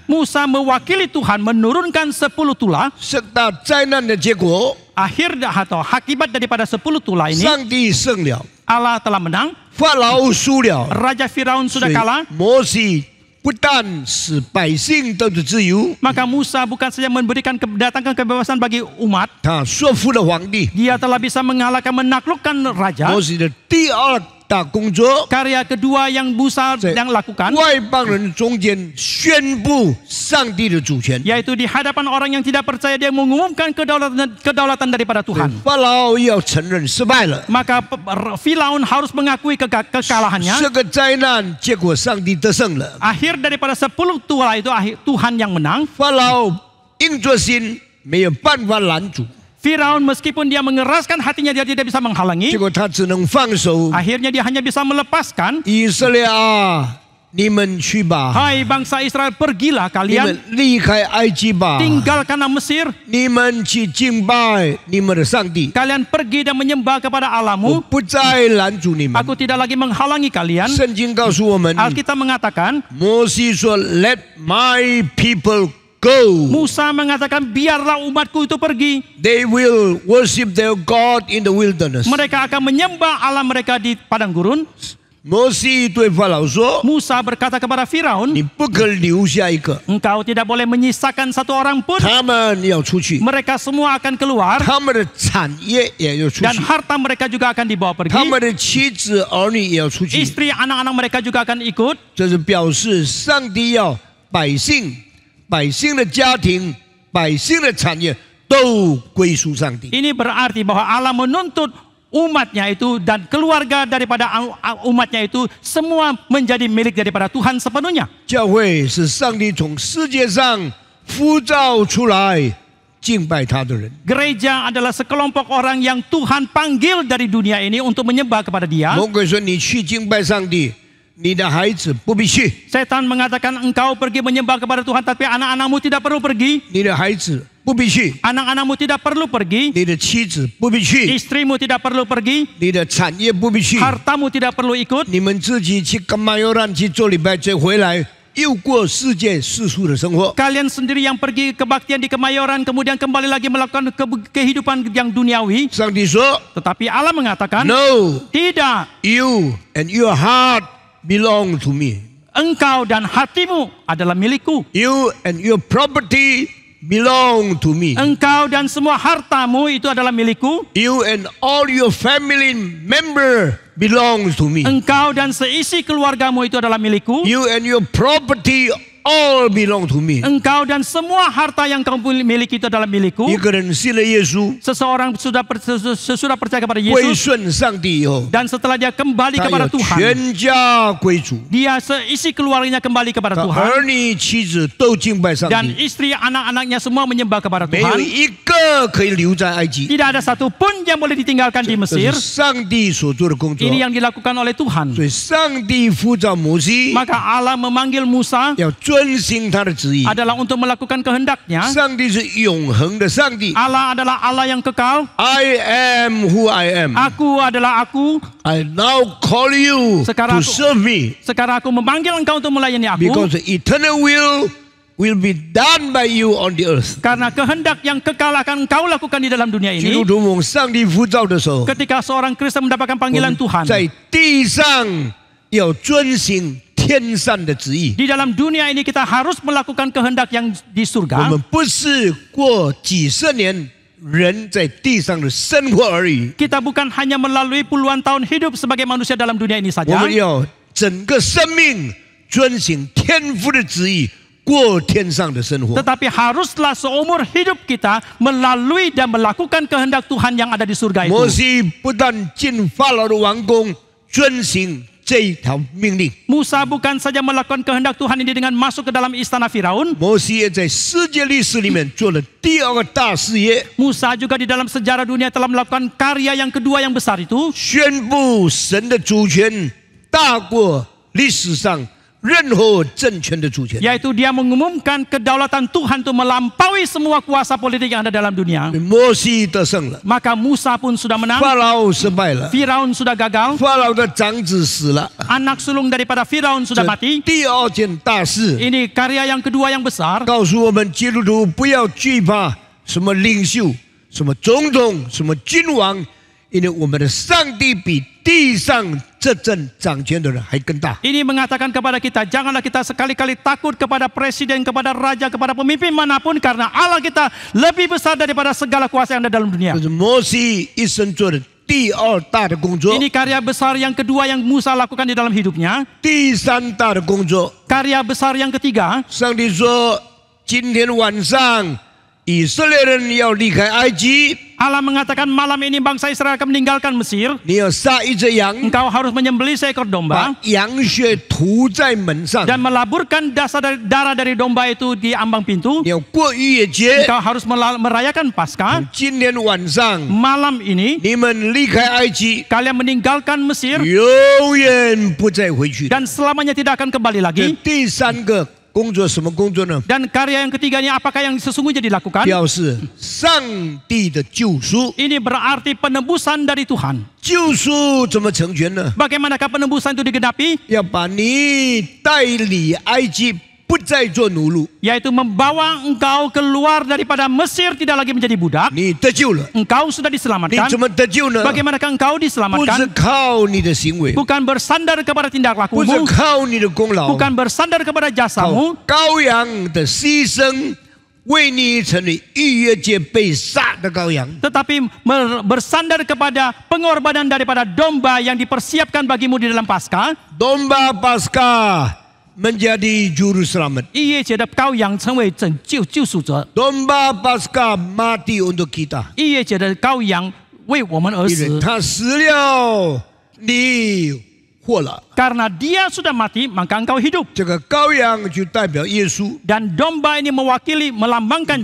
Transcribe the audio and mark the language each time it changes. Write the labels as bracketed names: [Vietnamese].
[Indonesian] Musa mewakili Tuhan menurunkan 10 tulah. [Chinese] 10大灾难的结果， [Indonesian] Akhir atau akibat daripada 10 tulah ini, [Chinese] 上帝胜了， [Indonesian] Allah telah menang, [Chinese] 法老输了。 [Indonesian] Raja Firaun [Chinese] 所以 [Indonesian] kalah. [Chinese] 摩西不但使百姓得到自由， [Indonesian] Maka Musa bukan saja mendatangkan kebebasan bagi umat, [Chinese] 他说服了皇帝。 [Indonesian] dia telah bisa mengalahkan, menaklukkan raja. [Chinese] 摩西的第二大工作， [Indonesian] Karya kedua yang Musa yang lakukan, [Chinese] 外邦人中间宣布上帝的主权。 [Indonesian] yaitu di hadapan orang yang tidak percaya dia mengumumkan kedaulatan daripada Tuhan. [Chinese] 法老要承认失败了， [Indonesian] Maka Firaun harus mengakui kekalahannya. [Chinese] 这个灾难结果上帝得胜了。 [Indonesian] Akhir daripada 10 tulah itu Tuhan yang menang. [Chinese] 法老硬着心，没有办法拦阻， [Indonesian] Firaun meskipun dia mengeraskan hatinya, dia tidak bisa [Chinese] 结 [Indonesian] menghalangi. [Chinese] 果他只能放手。 [Indonesian] Akhirnya dia hanya bisa melepaskan. [Chinese] 以色列啊，你们去吧， [Indonesian] Hai bangsa Israel, pergilah [Chinese] 你 [Indonesian] kalian, [Chinese] 们离开埃及吧， [Indonesian] tinggalkanlah Mesir. [Chinese] 你们去敬拜你们的上帝， [Indonesian] Kalian pergi dan menyembah kepada [Chinese] 我 [Indonesian] Allahmu. [Chinese] 不再拦阻你们。 [Indonesian] Aku tidak lagi menghalangi kalian. [Chinese] 圣经告诉我们， [Indonesian] Alkitab mengatakan, [Chinese] 摩西说 [English] ：“Let my people go. [Indonesian] Musa mengatakan, biarlah umatku itu pergi. [English] They will worship their God in the wilderness.” [Indonesian] Mereka akan menyembah Allah mereka di padang gurun. [Chinese] 摩西对法老说 [Indonesian] Musa berkata kepada：“ [Chinese] 你 [Indonesian] Firaun, [Chinese] 不可留下一个， [Indonesian] engkau tidak boleh menyisakan satu orang pun. [Chinese] 他们要出去， [Indonesian] Mereka semua akan keluar [Chinese] 他们的产业也要出 [Indonesian] dan [Chinese] 去， [Indonesian] harta mereka juga akan dibawa [Chinese] 他 [Indonesian] pergi. [Chinese] 们的妻子儿女也要出去。 [Indonesian] Istri anak-anak mereka juga akan ikut. [Chinese] 这是表示上帝要百姓的家庭、百姓的产业都归属上帝。 [Indonesian] Ini berarti bahwa Allah menuntut umatnya itu dan keluarga daripada umatnya itu semua menjadi milik daripada Tuhan sepenuhnya. [Chinese] 教会是上帝从世界上呼召出来敬拜他的人。 [Indonesian] Gereja adalah sekelompok orang yang Tuhan panggil dari dunia ini untuk menyembah kepada Dia. [Chinese] 魔鬼说：“你去敬拜上帝，你的孩子不必去， [Indonesian] Setan mengatakan engkau pergi menyembah kepada Tuhan, tapi anak-anakmu tidak perlu pergi. [Chinese] 你的孩子不必去， [Indonesian] Anak-anakmu tidak perlu pergi. [Chinese] 你的妻子不必去， [Indonesian] Istrimu tidak perlu pergi. [Chinese] 你的产业不必去， [Indonesian] Hartamu tidak perlu ikut. [Chinese] 你们自己去干嘛要让去做礼拜，再回来又过世界世俗的生活。” [Indonesian] Kalian sendiri yang pergi kebaktian di Kemayoran, kemudian kembali lagi melakukan kehidupan yang duniawi. [Chinese] 上帝说 [Indonesian] Tetapi Allah mengatakan, [English] ：“No, [Indonesian] tidak. [English] you and your heart belong to me. [Indonesian] Engkau dan hatimu adalah milikku. [English] You and your property belong to me. [Indonesian] Engkau dan semua hartamu itu adalah milikku. [English] You and all your family member belongs to me. [Indonesian] Engkau dan seisi keluargamu itu adalah milikku. [English] You and your property all belong to me. [Indonesian] Engkau dan semua harta yang kamu miliki itu adalah milikku. [Chinese] 一个人信了耶稣， [Indonesian] Seseorang sudah percaya kepada [Chinese] 归 [Indonesian] Yesus [Chinese] 顺上帝以后， [Indonesian] dan setelah dia kembali [Chinese] 他 [Indonesian] kepada [Chinese] 要 [Indonesian] Tuhan, [Chinese] 全家归主， [Indonesian] dia seisi keluarganya kembali kepada [Chinese] 他 [Indonesian] Tuhan [Chinese] 儿女妻子都敬拜上 [Indonesian] dan [Chinese] 帝， [Indonesian] istri anak-anaknya semua menyembah kepada [Chinese] 没有 [Indonesian] Tuhan. [Chinese] 一个可以留在埃及。 [Indonesian] Tidak ada satu pun yang boleh ditinggalkan di [Chinese] 这 [Indonesian] Mesir. [Chinese] 是上帝所做的工作。 [Indonesian] Ini yang dilakukan oleh Tuhan. [Chinese] 所以上帝呼召摩西 [Indonesian] Maka Allah memanggil Musa [Chinese] 要遵行他的旨意。 [Indonesian] adalah untuk melakukan kehendaknya. [Chinese] 上帝是永恒的上帝。 [Indonesian] Allah adalah Allah yang kekal. [English] I am who I am. [Indonesian] Aku adalah aku. [English] I now call you [Indonesian] Sekarang [English] to [Indonesian] aku- [English] serve me [Indonesian] Sekarang aku memanggil engkau untuk melayani aku. [English] because the eternal will be done by you on the earth. [Indonesian] Karena kehendak yang kekal akan engkau lakukan di dalam dunia [Chinese] 基督徒蒙上帝呼召的时候， [Indonesian] Ketika seorang Kristen mendapatkan [Chinese] 我 [Indonesian] panggilan [Chinese] 们 [Indonesian] Tuhan, [Chinese] 在地上要遵行天上的旨意。 [Indonesian] di dalam dunia ini kita harus melakukan kehendak yang di [Chinese] 我 [Indonesian] surga. [Chinese] 们不是过几十年人在地上的生活而已。 [Indonesian] Kita bukan hanya melalui puluhan tahun hidup sebagai manusia dalam dunia ini [Chinese] 我 [Indonesian] saja. [Chinese] 们要整个生命遵行天父的旨意，过天上的生活。 [Indonesian] Tetapi haruslah seumur hidup kita melalui dan melakukan kehendak Tuhan yang ada di surga [Chinese] 摩 [Indonesian] itu. [Chinese] 西不但进法老的王宫，遵行这一条命令， [Indonesian] Musa bukan saja melakukan kehendak Tuhan ini dengan masuk ke dalam istana Firaun. [Chinese] 摩西也在世界历史里面做了第二个大事业， [Indonesian] Musa juga di dalam sejarah dunia telah melakukan karya yang kedua yang besar itu, [Chinese] 宣布神的主权大过历史上任何政权的主权。 [Indonesian] yaitu dia mengumumkan kedaulatan Tuhan itu melampaui semua kuasa politik yang ada dalam dunia. [Chinese] 摩西得胜了， [Indonesian] Maka Musa pun sudah menang, [Chinese] 法老失败了， [Indonesian] Firaun sudah gagal, [Chinese] 法老的长子死了。 [Indonesian] anak sulung daripada Firaun sudah [Chinese] 这 [Indonesian] mati. [Chinese] 第二件大事 [Indonesian] Ini karya yang kedua yang besar, [Chinese] 告诉我们基督徒不要惧怕什么领袖、什么总统、什么君王，因为我们的上帝比地上这阵掌权的人还更大。 [Indonesian] ini mengatakan kepada kita, janganlah kita sekali-kali takut kepada presiden, kepada raja, kepada pemimpin manapun, karena Allah kita lebih besar daripada segala kuasa yang ada dalam dunia. [Chinese] 这是摩西一生做的第二大的工作。 [Indonesian] Ini karya besar yang kedua yang Musa lakukan di dalam hidupnya. [Chinese] 第三大的工作， [Indonesian] Karya besar yang ketiga, [Chinese] 上帝说，今天晚上以色列人要离开埃及， [Indonesian] Allah mengatakan malam ini bangsa Israel akan meninggalkan Mesir. [Chinese] 你要杀一只羊， [Indonesian] Engkau harus menyembelih seekor [Chinese] 把 [Indonesian] domba [Chinese] 羊血涂在门上， [Indonesian] dan melaburkan darah dari domba itu di ambang pintu. [Chinese] 你要过逾越节。 [Indonesian] Engkau harus merayakan Paskah. [Chinese] 今天晚上 [Indonesian] Malam ini [Chinese] 你们离开埃及， [Indonesian] kalian meninggalkan Mesir [Chinese] 永远不再回去。 [Indonesian] dan selamanya tidak akan kembali [Chinese] 这 [Indonesian] lagi. [Chinese] 第三个工作什么工作呢？ [Indonesian] Dan karya yang ketiga ini apakah yang sesungguhnya dilakukan? [Chinese] 表示上帝的救赎。 [Indonesian] Ini berarti penebusan dari Tuhan. [Chinese] 救赎怎么成全呢？ [Indonesian] Bagaimanakah penebusan itu digenapi? [Chinese] 要把你带离埃及，不再做奴隶， [Indonesian] Yaitu membawa engkau keluar daripada Mesir, tidak lagi menjadi budak. [Chinese] 你得救了。 [Indonesian] Engkau sudah [Chinese] 你 [Indonesian] diselamatkan. [Chinese] 怎么得救呢？ [Indonesian] Bagaimanakah engkau [Chinese] 不是 [Indonesian] diselamatkan? [Chinese] 靠你的行为， [Indonesian] Bukan bersandar kepada tindak [Chinese] 不是 [Indonesian] lakumu, [Chinese] 靠你的功劳， [Indonesian] bukan bersandar kepada [Chinese] 靠 [Indonesian] jasamu, [Chinese] 羔羊的牺牲，为你成为逾越节被杀的羔羊。 [Indonesian] tetapi bersandar kepada pengorbanan daripada domba yang dipersiapkan bagimu di dalam Paskah. Domba Paskah menjadi juru selamat. [Chinese] 逾越节的羔羊成为救赎者， [Indonesian] Domba Paskah mati untuk kita. [Chinese] 逾越节的羔羊为我们而因为死。他死了，你活了。 [Indonesian] Karena dia sudah mati, maka engkau hidup. [Chinese] 这个羔羊就代表耶稣， [Indonesian] Dan domba ini mewakili, melambangkan